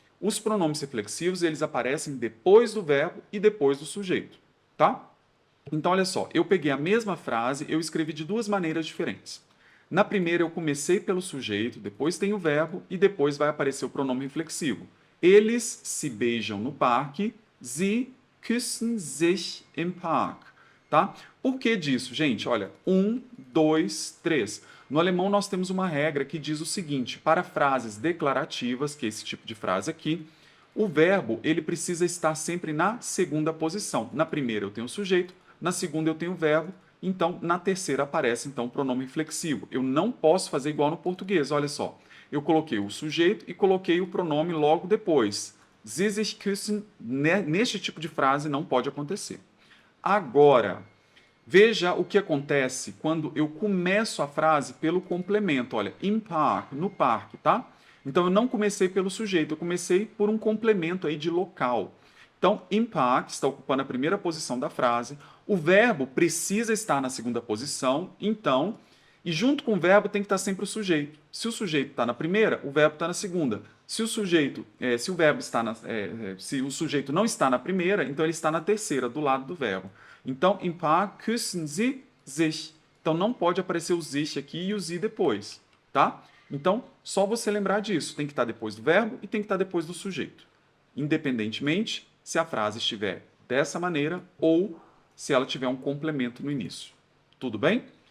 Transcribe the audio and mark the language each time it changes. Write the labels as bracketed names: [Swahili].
[Portuguese] Os pronomes reflexivos, eles aparecem depois do verbo e depois do sujeito, tá? Então, olha só, eu peguei a mesma frase, eu escrevi de duas maneiras diferentes. Na primeira, eu comecei pelo sujeito, depois tem o verbo e depois vai aparecer o pronome reflexivo. Eles se beijam no parque, [German] sie küssen sich im Park. [Portuguese] Tá? Por que disso, gente? Olha, 1, 2, 3. No alemão, nós temos uma regra que diz o seguinte: para frases declarativas, que é esse tipo de frase aqui, o verbo ele precisa estar sempre na segunda posição. Na primeira eu tenho o sujeito, na segunda eu tenho o verbo, então na terceira aparece então o pronome reflexivo. Eu não posso fazer igual no português, olha só. Eu coloquei o sujeito e coloquei o pronome logo depois. [German] Sie sich küssen, [Portuguese] neste tipo de frase não pode acontecer. Agora, veja o que acontece quando eu começo a frase pelo complemento. Olha, im Park, no parque, tá? Então, eu não comecei pelo sujeito, eu comecei por um complemento aí de local. Então, im Park está ocupando a primeira posição da frase. O verbo precisa estar na segunda posição, então, e junto com o verbo tem que estar sempre o sujeito. Se o sujeito está na primeira, o verbo está na segunda. Se o sujeito, se o verbo está se o sujeito não está na primeira, então ele está na terceira, do lado do verbo. [German] Então, im Park küssen sie sich. [Portuguese] Então, não pode aparecer o sich aqui e o sie depois, tá? Então, só você lembrar disso. Tem que estar depois do verbo e tem que estar depois do sujeito. Independentemente se a frase estiver dessa maneira ou se ela tiver um complemento no início. Tudo bem?